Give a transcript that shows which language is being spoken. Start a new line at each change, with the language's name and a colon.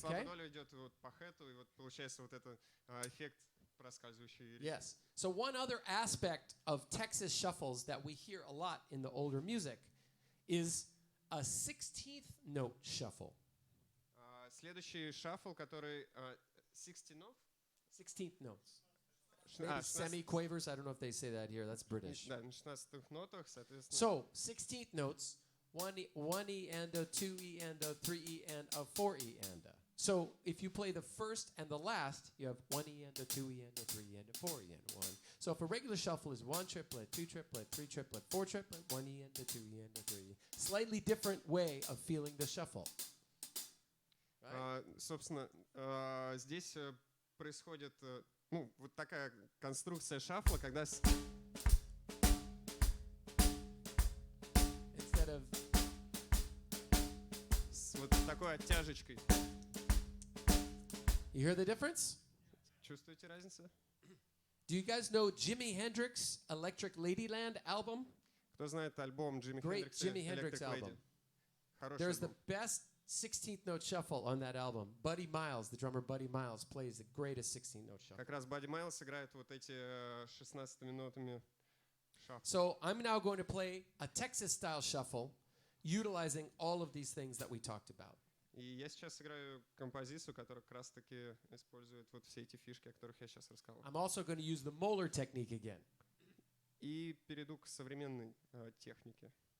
Russian: слабая доля идет вот по хэту, и вот получается вот этот эффект проскальзывающей резины.
English: Yes. So one other aspect of Texas shuffles that we hear a lot in the older music is a 16th note shuffle.
Russian: Следующий шаффл, который 16 нот?
English: 16th notes. А, Maybe semi-quavers. I don't know if they say that here. That's British.
Russian: Да, на 16 нотах, соответственно.
English: So 16th notes, 1 E and a 2 E and a 3 E and a 4 E and a. So if you play the first and the last, you have 1 E and a 2 E and a 3 E and a 4 E and a 1. So if a regular shuffle is 1 triplet, 2 triplet, 3 triplet, 4 triplet, 1 E and a 2 E and a 3 E. Slightly different way of feeling the shuffle. Right?
Russian: Собственно, здесь происходит вот такая конструкция шаффла, когда
English: Instead of
Russian: с вот такой оттяжечкой.
English: You hear the difference?
Russian: Чувствуете разницу?
English: Do you guys know Jimi Hendrix Electric Ladyland album?
Russian: Кто знает альбом Джимми
English: Great
Russian: Хендрикса
English: Jimi Hendrix Electric Lady? album.
Russian: Хороший
English: There's the
Russian: альбом.
English: best 16th note shuffle on that album. Buddy Miles, the drummer Buddy Miles, plays the greatest 16th note shuffle.
Russian: Как раз Бадди Майлз играет вот эти 16 минутами шаффл.
English: So I'm now going to play a Texas style shuffle utilizing all of these things that we talked about.
Russian: И я сейчас играю композицию, которая как раз таки использует вот все эти фишки, о которых я сейчас рассказал.
English: I'm also going to use the Moeller technique again.
Russian: И перейду к современной технике.